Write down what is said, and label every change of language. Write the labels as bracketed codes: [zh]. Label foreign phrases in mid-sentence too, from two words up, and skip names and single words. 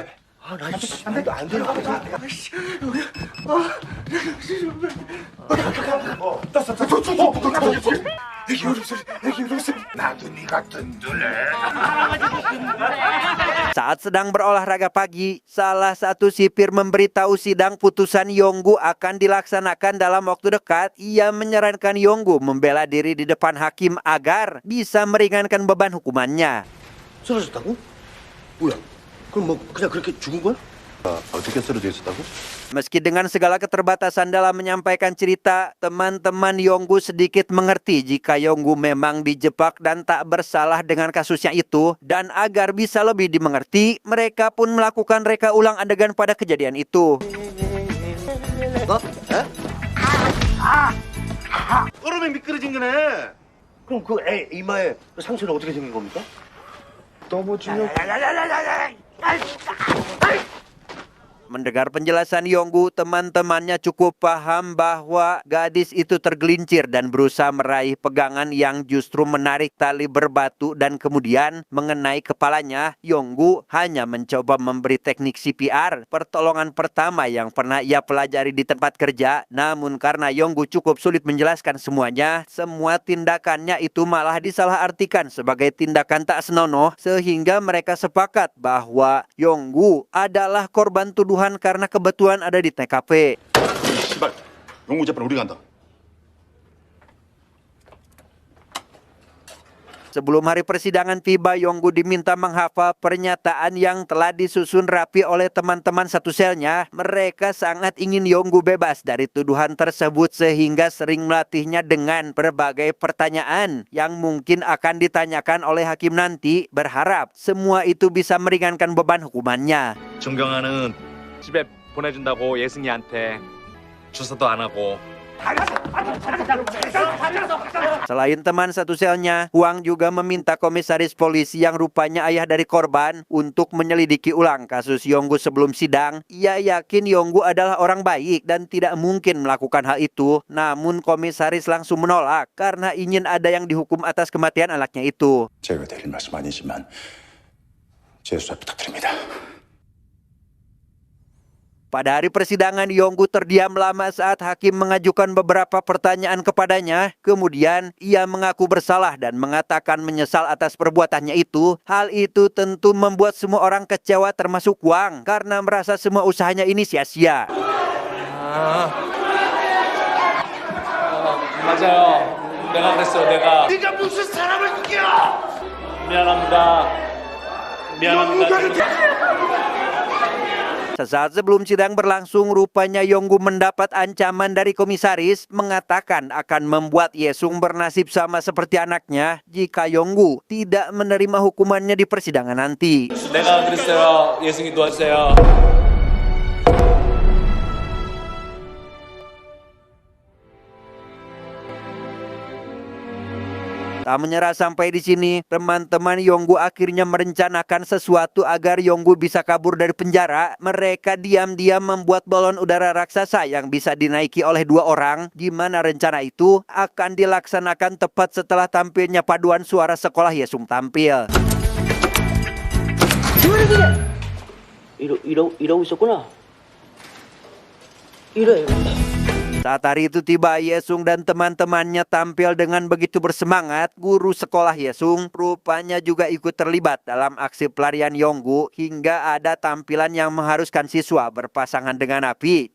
[id] Saat sedang berolahraga pagi, salah satu sipir memberitahu sidang putusan Yonggu akan dilaksanakan dalam waktu dekat. Ia menyarankan Yonggu membela diri di depan hakim agar bisa meringankan beban hukumannya. [ko] 쓰러졌다고? 뭐야? 그럼 뭐 그냥 그렇게 죽은 거야? 어떻게 쓰러져 있었다고? [id] Meski dengan segala keterbatasan dalam menyampaikan cerita, teman-teman Yonggu sedikit mengerti jika Yonggu memang dijebak dan tak bersalah dengan kasusnya itu. Dan agar bisa lebih dimengerti, mereka pun melakukan reka ulang adegan pada kejadian itu. [ko] 얼음에 미끄러진 거네. 그럼 그 애 이마에 상처는 어떻게 생긴 겁니까? 너무 중요. [id] Mendengar penjelasan Yonggu, teman-temannya cukup paham bahwa gadis itu tergelincir dan berusaha meraih pegangan yang justru menarik tali berbatu dan kemudian mengenai kepalanya. Yonggu hanya mencoba memberi teknik CPR, pertolongan pertama yang pernah ia pelajari di tempat kerja. Namun karena Yonggu cukup sulit menjelaskan semuanya, semua tindakannya itu malah disalahartikan sebagai tindakan tak senonoh, sehingga mereka sepakat bahwa Yonggu adalah korban tuduhan karena kebetulan ada di TKP. [ko] 씨발, 용구 재판 우리 간다. [id] Sebelum hari persidangan tiba, Yonggu diminta menghafal pernyataan yang telah disusun rapi oleh teman-teman satu selnya. Mereka sangat ingin Yonggu bebas dari tuduhan tersebut sehingga sering melatihnya dengan berbagai pertanyaan yang mungkin akan ditanyakan oleh hakim nanti. Berharap semua itu bisa meringankan beban hukumannya. [ko] 존경하는 집에 보내준다고 예승이한테 주소도 안 하고. [id] Selain teman satu selnya, Huang juga meminta komisaris polisi yang rupanya ayah dari korban untuk menyelidiki ulang kasus Yonggu sebelum sidang. Ia yakin Yonggu adalah orang baik dan tidak mungkin melakukan hal itu. Namun komisaris langsung menolak karena ingin ada yang dihukum atas kematian anaknya itu. [ko] 제가 드릴 말씀 아니지만 제 수사 부탁드립니다. [id] Pada hari persidangan, Yonggu terdiam lama saat hakim mengajukan beberapa pertanyaan kepadanya. Kemudian, ia mengaku bersalah dan mengatakan menyesal atas perbuatannya itu. Hal itu tentu membuat semua orang kecewa termasuk Wang karena merasa semua usahanya ini sia-sia. [ko] 맞아요. 내가 그랬어요. 내가. 네가 무슨 사람을 죽여? 미안합니다. 미안합니다. [id] Sesaat sebelum sidang berlangsung, rupanya Yonggu mendapat ancaman dari komisaris mengatakan akan membuat Yesung bernasib sama seperti anaknya jika Yonggu tidak menerima hukumannya di persidangan nanti. [ko] 내가 그랬어요. 예승이 도와주세요. [id] Tak menyerah sampai di sini, teman-teman Yonggu akhirnya merencanakan sesuatu agar Yonggu bisa kabur dari penjara. Mereka diam-diam membuat balon udara raksasa yang bisa dinaiki oleh 2 orang. Di mana rencana itu akan dilaksanakan tepat setelah tampilnya paduan suara sekolah Yesung tampil. [ko] 이러고 있었구나. 이래. [id] Saat hari itu tiba, Yesung dan teman-temannya tampil dengan begitu bersemangat. Guru sekolah Yesung rupanya juga ikut terlibat dalam aksi pelarian Yonggu hingga ada tampilan yang mengharuskan siswa berpasangan dengan api.